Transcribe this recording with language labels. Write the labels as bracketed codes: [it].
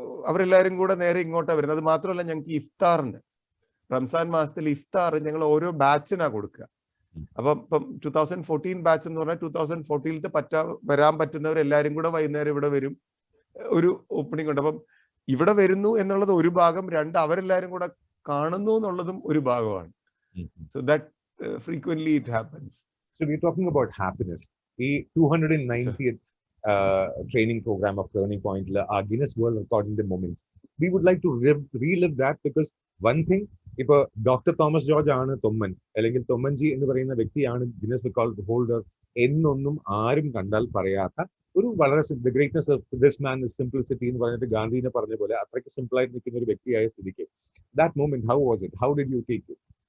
[ml] അവരെല്ലാവരും കൂടെ നേരെ ഇങ്ങോട്ടാണ് വരുന്നത്. അത് മാത്രമല്ല, ഞങ്ങൾക്ക് ഇഫ്താറുണ്ട്. റംസാൻ മാസത്തിൽ ഇഫ്താർ ഞങ്ങൾ ഓരോ ബാച്ചിനാ കൊടുക്കുക. അപ്പം ഇപ്പം 2014 ബാച്ച് എന്ന് പറഞ്ഞാൽ 2014 വരാൻ പറ്റുന്നവരെല്ലാരും കൂടെ വൈകുന്നേരം ഇവിടെ വരും. ഒരു ഓപ്പണിംഗ് ഉണ്ട്. അപ്പം ഇവിടെ വരുന്നു എന്നുള്ളത് ഒരു ഭാഗം, രണ്ട് അവരെല്ലാരും കൂടെ കാണുന്നു എന്നുള്ളതും ഒരു ഭാഗമാണ്. [en] So that frequently it happens. So we're talking about happiness. The 290th training program of Turning Point, our Guinness World Record in the moment. We would like to relive that, because one thing, [ml] ഇപ്പോൾ doctor Thomas George ആണ് തൊമ്മൻ, അല്ലെങ്കിൽ തൊമ്മൻജി എന്ന് പറയുന്ന വ്യക്തിയാണ് Guinness record holder എന്നൊന്നും ആരും കണ്ടാൽ പറയാത്ത ഒരു വളരെ [en] the greatness of this man is simplicity [ml] എന്ന് പറഞ്ഞിട്ട് ഗാന്ധിനെ പറഞ്ഞ പോലെ അത്രയ്ക്ക് സിമ്പിൾ ആയിട്ട് നിൽക്കുന്ന ഒരു വ്യക്തിയായ സ്ഥിതിക്ക് [en] That moment how was it? How did you take it?